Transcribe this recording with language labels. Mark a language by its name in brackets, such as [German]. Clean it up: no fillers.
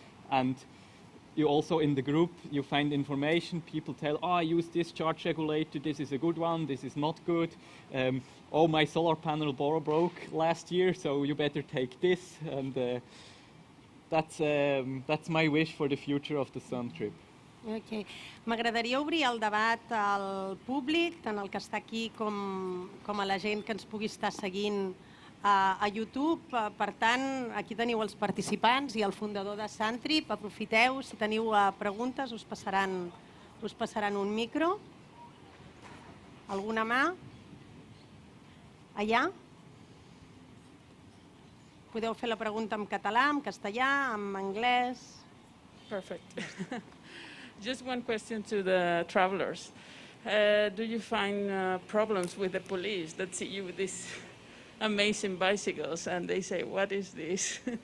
[English] And you also in the group, you find information, people tell, oh, I use this charge regulator, this is a good one, this is not good. Oh, my solar panel broke last year, so you better take this. And that's my wish for the future of the Sun Trip. Okay. [Catalan] M'agradaria obrir el debat al públic, tant el que està aquí com a la gent que ens pugui estar seguint a YouTube. Per tant, aquí teniu els participants i el fundador de Sun Trip. Aprofiteu, si teniu preguntes, us passaran un micro. Alguna mà? Allà? Podeu fer la pregunta en català, en castellà, en anglès. [English] Perfect. Just one question to the travelers. Do you find problems with the police that see you with these amazing bicycles and they say, what is this?